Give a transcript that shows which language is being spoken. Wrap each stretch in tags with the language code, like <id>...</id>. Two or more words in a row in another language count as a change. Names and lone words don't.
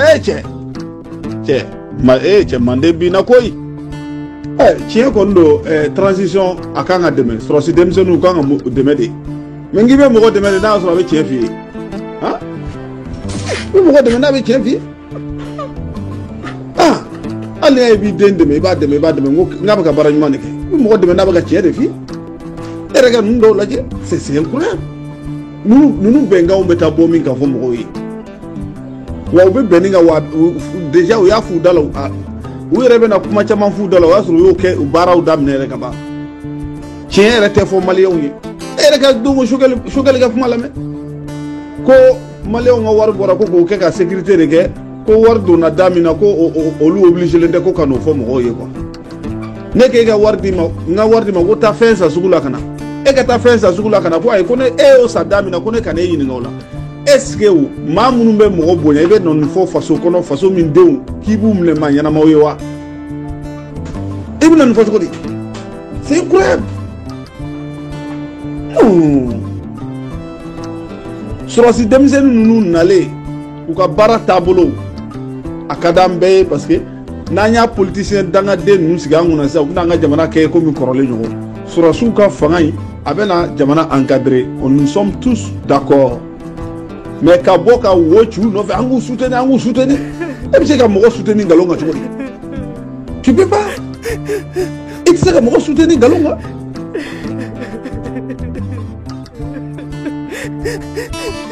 <bm>cɛ manden binna koyi tiɲɛ kɔni don transition a kan ka dɛmɛ sɔrɔsi denmisɛnninw kan ka dɛmɛ de mais n'i bɛ mɔgɔ dɛmɛ de n'a y'a sɔrɔ a bɛ tiɲɛ f'i ye han i bɛ mɔgɔ dɛmɛ n'a bɛ tiɲɛ f'i ye hali n'a ye b'i den dɛmɛ i b'a dɛmɛ n ko n'a bɛ ka baara ɲuman de kɛ i bɛ mɔgɔ dɛmɛ n'a bɛ ka tiɲɛ de f'i ye e yɛrɛ ka ninnu dɔw lajɛ</bm> <fr>c'est incroyable</fr> <bm>ninnu bɛnkanw bɛ taa bɔ min kan fɔ mɔgɔw ye wa u bɛ bɛn ni kan wa déjà u y'a f'u da la u yɛrɛ bɛna kuma caman f'u da la o y'a sɔrɔ u y'o kɛ u baaraw daminɛ yɛrɛ ka ban tiɲɛ yɛrɛ tɛ fɔ maliyɛnw ye e yɛrɛ ka don ko Sogɛli ka kuma lamɛn ko maliyɛnw ka wari bɔra ko k'o kɛ ka sécurité de kɛ ko wari donna da min na ko olu obligelen tɛ ko ka n'o fɔ mɔgɔw ye quoi ne k'e ka wari di ma n ka wari di ma ko taa fɛn san sugu la ka na e ka taa fɛn san sugu la ka na ko ayi ko ne e y'o san da min na ko ne ka n'e ɲininka o la</bm> <fr>est-ce que</fr> <bm>maa minnu bɛ mɔgɔ bonya i bɛ nɔ nin fɔ faso kɔnɔ faso min denw k'i b'u minɛ maa ɲɛnamaw ye wa i bɛna nin fɔ cogo di</bm> <fr>c'est incroyable</fr> <bm>sɔrɔsi denmisɛnnin ninnu nalen u ka baara taabolo a ka d'an bɛɛ ye</bm> <fr>parce que</fr> <bm>n'an y'a politicien dangaden ninnu sigi an kunna sisan u bɛna an ka jamana kɛ komi kɔrɔlen ɲɔgɔn sɔrɔsiw ka fanga in a bɛna jamana encadrer</bm> <fr>nous sommes tous d'accord mais</fr> <bm>ka bɔ ka wo ci u nɔfɛ an k'u soutenir e bɛ se ka mɔgɔ soutenir nkalon kan cogo di</bm> <fr>tu peux pas</fr> <bm>i tɛ se ka mɔgɔ soutenir nkalon kan</bm>